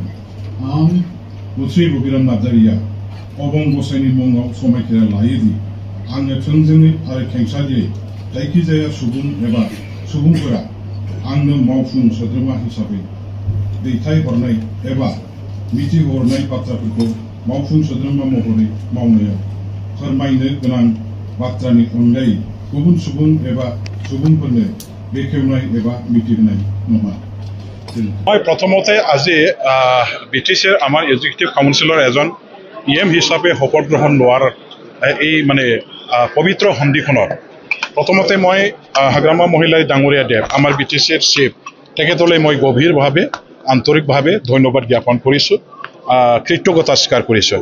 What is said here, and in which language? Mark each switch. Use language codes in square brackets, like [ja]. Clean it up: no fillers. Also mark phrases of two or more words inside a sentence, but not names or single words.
[brx] आं मुस्रि रबिराम नार्जारिया अबं गसाइनि मुङाव समायखिरा लायोदि आङो थोंजोङै आरो खेंसालियै जायखिजाया सुबुं एबा सुबुंफोरा आंनो मावफुं सोद्रोमा हिसाबै दैथायहरनाय एबा मिथिहरनाय बाथ्राफोरखौ मावफुं सोद्रोमा महरै मावनायाव फोरमायनो गोनां बाथ्रानि अनगायै गुबुन सुबुं एबा सुबुंफोरनो बेखेवनाय एबा मिथिहोनाय नङा। [as] মই প্ৰথমতে আজি বিটিচিৰ আমাৰ এক্সিকিউটিভ কাউন্সিলৰ এজন ইএম হিচাপে শপত গ্ৰহণ লোৱাৰ এই মানে পবিত্ৰ সন্ধিখনত প্ৰথমতে মই হাগ্ৰামা মহিলাই ডাঙৰীয়া দেৱ আমাৰ বিটিচিৰ চিফ তেখেতলৈ মই গভীৰভাৱে আন্তৰিকভাৱে ধন্যবাদ জ্ঞাপন কৰিছোঁ, কৃতজ্ঞতা স্বীকাৰ কৰিছোঁ।